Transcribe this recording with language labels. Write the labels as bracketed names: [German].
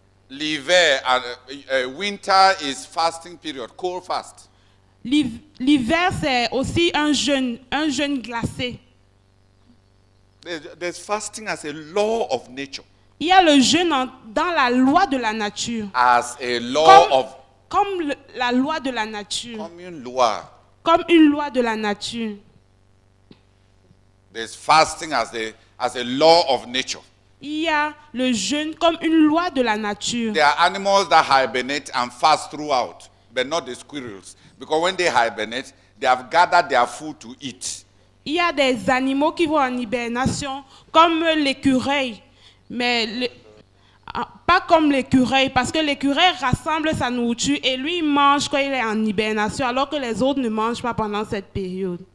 [French] L'hiver, [English] winter is fasting period, cold fast. [French] L'hiver, c'est aussi un jeûne glacé. [English] There's fasting as a law of nature. [French] Il y a le jeûne dans la loi de la nature. [English] As a law [French] comme la loi de la nature. Comme une loi. Comme une loi de la nature. [English] There's fasting as a law of nature. [French] Il y a le jeûne comme une loi de la nature. [English] There are animals that hibernate and fast throughout, but not the squirrels. Because when they hibernate, they have gathered their food to eat. [French] Il y a des animaux qui vont en hibernation, comme l'écureuil. Mais pas comme l'écureuil, parce que l'écureuil rassemble sa nourriture et lui il mange quand il est en hibernation, alors que les autres ne mangent pas pendant cette période.